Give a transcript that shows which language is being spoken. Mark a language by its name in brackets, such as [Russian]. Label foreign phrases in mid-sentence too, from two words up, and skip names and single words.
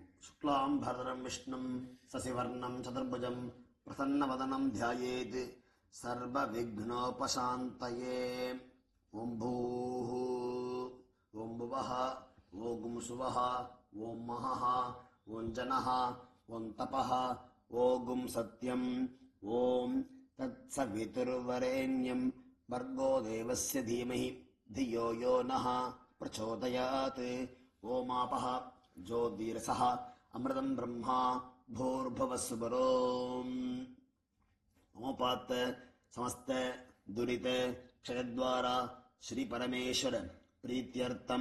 [Sanskrit] சுக்லாம்பரதனம் விஷ்ணும் சசிவர்ணம் சதுர்புஜம் பிரசன்னவதனம் தியாயேத் சர்வ விக்னோபசாந்தயே. ஓம் பூः, ஓம் புவः, ஓம் சுவः, ஓம் மஹः, ஓம் ஜனः, ஓம் தபः, ஓம் சத்யம், ஓம் தத்சவிதுர்வரேண்யம் भर्गो देवस्य धीमहि धियो यो नः प्रचोदयात्. ओमापः ज्योतिरसः अमृतं ब्रह्मा भूर्भुवस्सुवरो. ओपात् समस्त दुरित क्षयद्वारा श्री परमेश्वर प्रीत्यर्थम